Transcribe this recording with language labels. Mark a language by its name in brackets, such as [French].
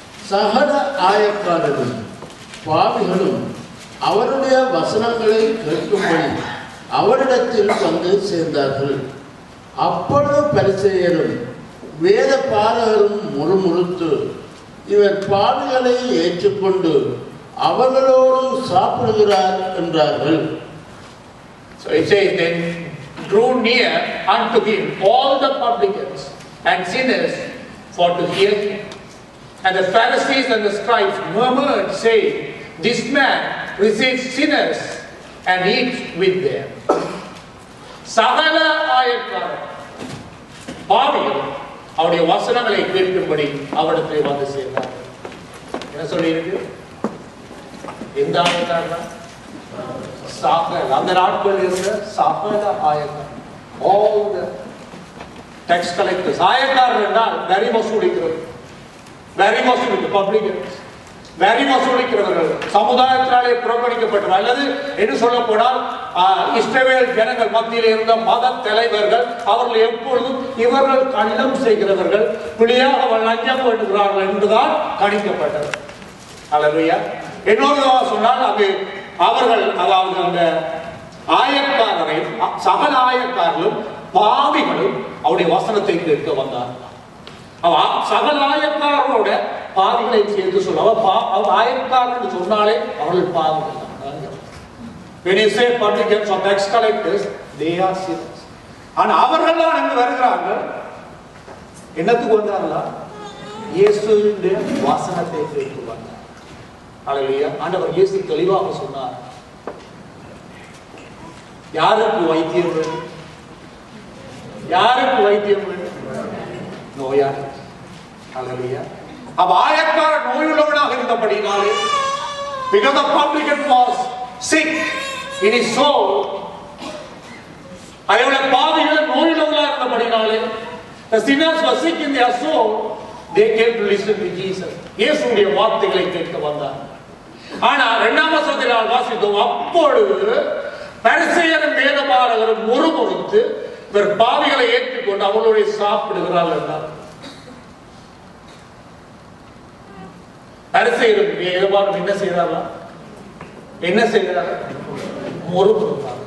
[Tamil] சகல ஆயக்காரரும் பாவிகளும் அவருடைய வசனங்களை கேட்கும்படி அவரிடத்தில் வந்து சேர்ந்தார்கள். அப்பொழுது பரிசேயரும் வேத பாரகரும் முறுமுறுத்து, இவர் பாவிகளை ஏற்றுக்கொண்டு அவர்களோடு சாப்பிடுகிறார் என்றார்கள். [English] So it says, then drew near unto him all the publicans and sinners for to hear him. And the Pharisees and the scribes murmured, saying, this man receives sinners and eats with them. [Tamil] சகல ஆயக்காரர் பாவிகள் அவருடைய வசனங்களை கேட்கும்படி அவரிடத்தில் வந்து சேர்ந்தார்கள். என்ன சொல்லி இருக்கு? எந்த ஆயக்காரர்? சகல, அந்த நாட்கள் இருந்த சகல ஆயக்காரர், [English] all the tax collectors. [Tamil] ஆயக்காரர் என்றால் வரி வசூலிக்கிறவர், வரி வசூலிக்க பப்ளிகன்ஸ், வரி வசூலிக்கிறவர்கள், சமுதாயத்தினாலே புறக்கணிக்கப்பட்டவர், அல்லது என்று சொல்ல போனால் இஸ்ரவேல் ஜனங்கள் மத்தியில் இருந்த மத தலைவர்கள். அவர்கள் எப்பொழுதும் இவர்கள் கள்ளம் செய்கிறவர்கள், பிள்ளையாக லஞ்சம் வேண்டுகிறார்கள் என்றுதான் கணிக்கப்பட்டது. அல்லேலூயா. இன்னொரு சொன்னால் அது அவர்கள், அதாவது அந்த ஆயக்காரரை, சகல ஆயக்காரர்களும் பாவிகளும் அவருடைய வசனத்தை கேட்க வந்தார். சகல ஆயக்காரரோட பாவிகளை சேர்த்து சொல்ல, ஆயக்காரர் சொன்னாலே அவர்கள் பாவிகள். [English] When you say publicans or tax collectors, they are sinners. [Tamil] ஆனா அவர்கள் தான் இங்கு வருகிறார்கள். என்னத்துக்கு வந்தார்களா? இயேசுவினுடைய வசனத்தை கேட்க வந்தார். அல்லேலூயா. ஆண்டவர் இயேசு தெளிவாக சொன்னார், யாருக்கு வைத்தியம் வேண்டும்? யாருக்கு வைத்தியம் வேண்டும்? நோயாளி. அல்லேலூயா. அவ ஆயக்கார நோயுள்ளவனாக இருந்தபடினாலே, [English] because the publican was sick in his soul, [Tamil] அவருடைய பாவிகள் நோயுள்ளவர்களாக இருந்தபடினாலே, [English] the sinners were sick in their soul, they came to listen to Jesus. [Tamil] இயேசுவுடைய வார்த்தைகளை கேட்க வந்தார். ஆனா 2ஆம் வசனத்தில் வாசித்தோம், அப்பொழுது பரிசேயரும் வேதபாரகரும் முறுமுறுத்து இவர் பாவிகளை ஏற்றுக்கொண்டு அவர்களுடைய சாப்பிடுகிறார்கள் என்றார். பரிசேயரும் வேதபாரகரும் என்ன செய்கிறார்களா? என்ன செய்கிறார்கள்? முறுமுறுத்தார்.